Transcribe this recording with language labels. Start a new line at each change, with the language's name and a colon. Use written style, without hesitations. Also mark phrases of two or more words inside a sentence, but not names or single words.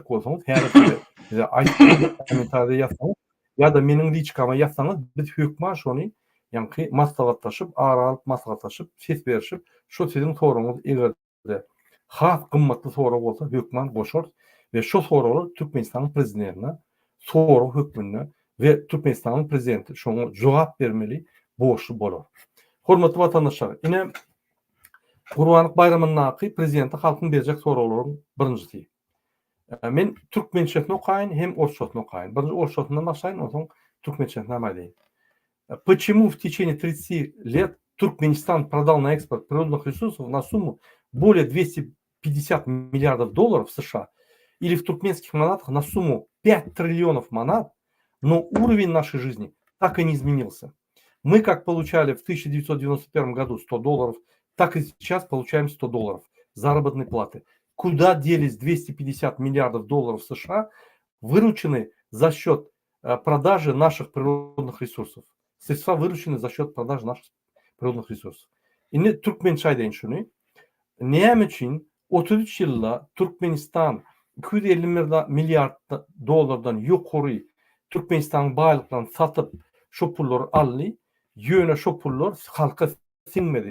Turkmen: bolsaňyz, bize kommentaryda ýazsaňyz, ýa-da meniň liçkama ýazsaňyz, biz hökman şonu ýani maslahatlaşyp, aralyp maslahatlaşyp, ses berişip, şu siziň sorawyňyz egerde has gymmatly soraw bolsa hökman goşar we şu sorawlar Türkmenistanyň prezidentine soraw hökmüne we Türkmenistanyň prezidenti şoňa jogap bermeli boşy bolar. Hormatly watandaşlar, ine Gurbanlyk bayramynyň prezidenti halkyň berjek sorawlaryň birinjisi. Men türkmençesini okaýyn hem orççasını okaýyn. Birinji orççasyndan başlaýyn, oňsoň türkmençesine aýdaýyn.
Russian: Почему в течение 30 лет Туркменистан продал на экспорт природных ресурсов на сумму более 250 миллиардов долларов США или в туркменских манатах на сумму 5 триллионов манат, но уровень нашей жизни так и не изменился. Мы как получали в 1991 году $100, так и сейчас получаем $100 заработной платы. Куда делись 250 миллиардов долларов США, выручены за счет продажи наших природных ресурсов? Средства выручены за счет продажи наших природных ресурсов.
Turkmen: Indi Türkmençe aýdaýyn şunu. Näme üçin 33 ýylda Türkmenistan 250 milyard dolardan ýokary Türkmenistan baýlyklaryny satyp şo pullary aldy, ýöne şo pullar halka siňmedi.